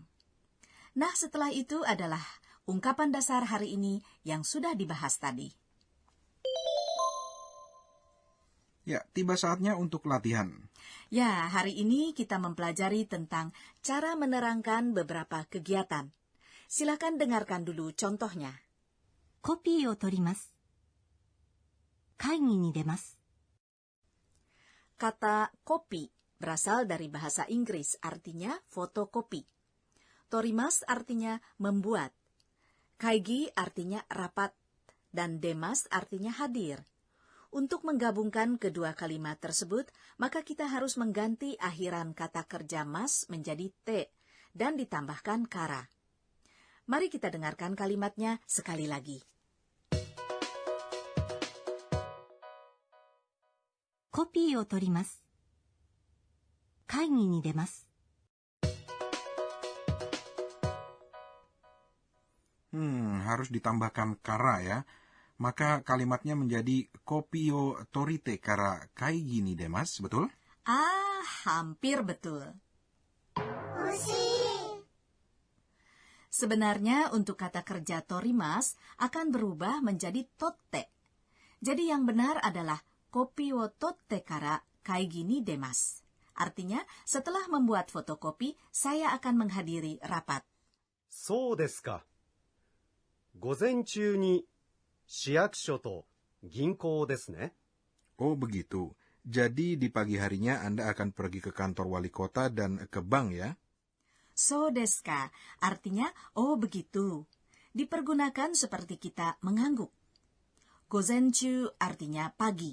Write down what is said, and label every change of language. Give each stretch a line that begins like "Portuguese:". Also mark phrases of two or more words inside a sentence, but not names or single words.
Indonesian: Nah, setelah itu adalah ungkapan dasar hari ini yang sudah dibahas tadi. Ya, tiba saatnya untuk latihan. Ya, hari ini kita mempelajari tentang cara menerangkan beberapa kegiatan. Silakan dengarkan dulu contohnya.
Japanese: コピーを取ります。会議に出ます。
Indonesian: Kata kopi berasal dari bahasa Inggris, artinya fotokopi. Torimas artinya membuat. Kaigi artinya rapat. Dan demas artinya hadir. Untuk menggabungkan kedua kalimat tersebut, maka kita harus mengganti akhiran kata kerja mas menjadi te dan ditambahkan kara. Mari kita dengarkan kalimatnya sekali lagi.
Japanese: コピーを取ります。会議に出ます。
Indonesian: Harus ditambahkan kara ya. Maka kalimatnya menjadi
Japanese: コピーを取りてから会議に出ます,
Indonesian: betul? Ah, hampir betul. Sebenarnya untuk kata kerja torimas akan berubah menjadi totte. Jadi yang benar adalah
Japanese: コピーを取ってから会議に出ます.
Indonesian: Artinya, setelah membuat fotokopi, saya akan menghadiri rapat.
Japanese: そうですか。午前中に市役所と銀行ですね。
Indonesian: Oh begitu. Jadi di pagi harinya Anda akan pergi ke kantor wali kota dan ke bank ya?
Japanese: そうですか,
Indonesian: artinya, oh begitu. Dipergunakan seperti kita mengangguk. Gozenchu artinya pagi.